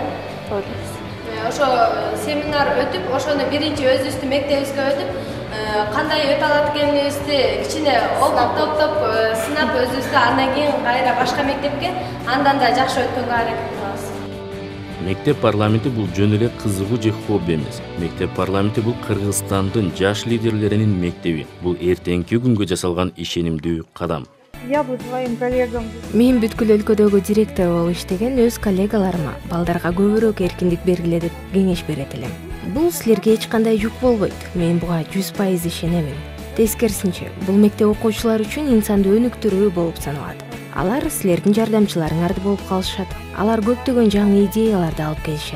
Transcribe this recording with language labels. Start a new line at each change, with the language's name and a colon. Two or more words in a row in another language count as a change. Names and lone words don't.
Kyrgyz: Ошо семинар өтүп, ошону биринчи өзүбүздүн мектебибизге өтүп, кандай өтө алат экенибизди кичине топтоп сынап өзүбүздү, андан кийин кайра башка мектепке андан да жакшы өткөнгө аракет кылабыз. Мектеп парламенти бул жөн эле кызыгуу же хобби эмес. Мектеп парламенти бул Кыргызстандын жаш лидерлеринин мектеби. Бул эртеңки күнгө жасалган ишенимдүү кадам.
Russian: Я бы своим коллегам.
Kyrgyz: Мен бүткүл өлкөдөгү директор болуп иштеген өз коллегаларыма балдарга көбүрөөк эркиндик бергиле деп кеңеш берет элем. Бул силерге эч кандай жүк болбойт. Мен буга 100% ишенемин. Тескерисинче, бул мектеп окуучулары үчүн инсанды өнүктүрүү болуп саналат. Алар силердин жардамчыларыңарды болуп калышат. Алар көптөгөн жаңы идеяларды алып келишет.